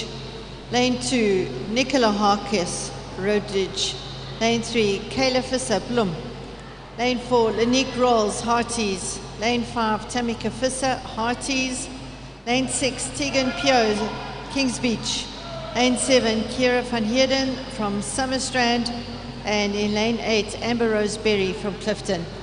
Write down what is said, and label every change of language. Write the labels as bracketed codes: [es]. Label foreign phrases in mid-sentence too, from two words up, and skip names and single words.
[en] Lane 2, Nicola Harkis, Woodridge. Lane 3, Kayla Fisser, Bloem. Lane 4, Lanique Rolls, Hearties. Lane 5, Tamika Fisser, Hearties. Lane 6, Tegan Pio, Kings Beach. Lane 7, Kira van Heerden from Summerstrand. And in lane 8, Amber Rose Berry from Clifton.